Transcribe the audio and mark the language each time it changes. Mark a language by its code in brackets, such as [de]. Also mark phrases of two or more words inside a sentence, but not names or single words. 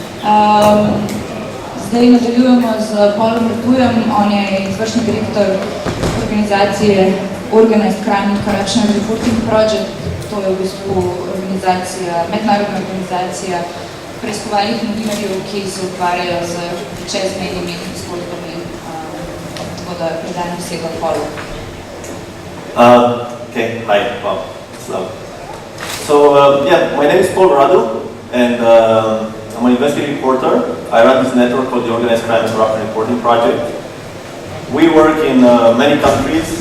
[sl] Zdaj nadaljujemo z Paulom Repujem, on je izvršni direktor organizacije Organized Crime and Corruption Reporting Project. To je v bistvu organizacija, mednarodna organizacija preiskovalnih novinarjev, ki se ukvarjajo z čezmejnimi zgodbami. Tako da predajem besedo Paulu. [en] Okay, hi, wow, slow. So, yeah, my name is Paul Radu, and I'm an investigative reporter. I run this network called the Organized Crime and Corruption Reporting Project. We work in many countries.